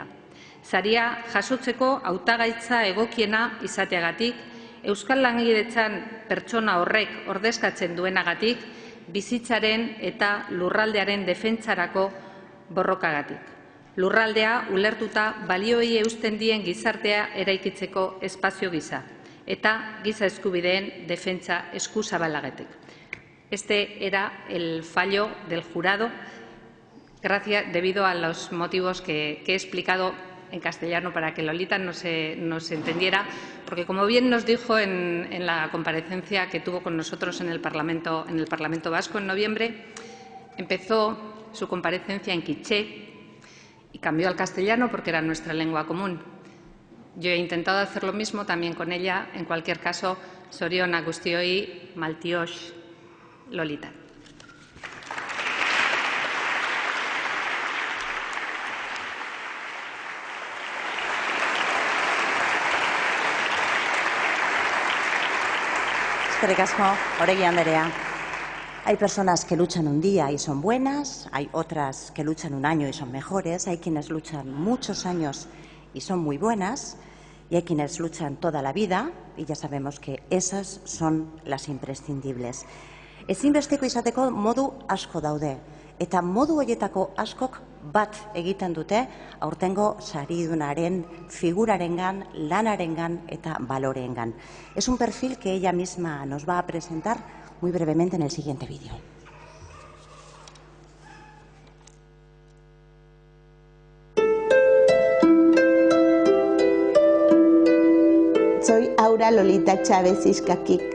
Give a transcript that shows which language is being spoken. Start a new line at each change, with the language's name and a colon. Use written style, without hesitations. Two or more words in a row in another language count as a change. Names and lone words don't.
Basque: Saria jasotzeko hautagaitza egokiena izateagatik, euskal lankidetzan pertsona horrek ordezkatzen duenagatik, bizitzaren eta lurraldearen defentsarako borrokagatik. Lurraldea ulertuta balioei eusten dien gizartea eraikitzeko espazio gisa eta giza eskubideen defentsa eskuzabalagatik.
Spanish: Este era el fallo del jurado debido a los motivos que he explicado en castellano para que Lolita no se entendiera, porque como bien nos dijo en la comparecencia que tuvo con nosotros en el Parlamento Vasco en noviembre, empezó su comparecencia en quiché y cambió al castellano porque era nuestra lengua común. Yo he intentado hacer lo mismo también con ella. En cualquier caso,
Basque: zorionak guztioi, maltiox, Lolita. Eskerrik asko, Oregi Andrea.
Spanish: Hay personas que luchan un día y son buenas, hay otras que luchan un año y son mejores, hay quienes luchan muchos años y son muy buenas, y hay quienes luchan toda la vida, y ya sabemos que esas son las imprescindibles.
Basque: Ezinbesteko izateko modu asko daude, eta modu horietako askok bat egiten dute aurtengo saridunaren figurarengan, lanarengan eta baloreengan.
Spanish: Es un perfil que ella misma nos va a presentar muy brevemente en el siguiente vídeo. Soy Aura Lolita Chávez Ixcaquic.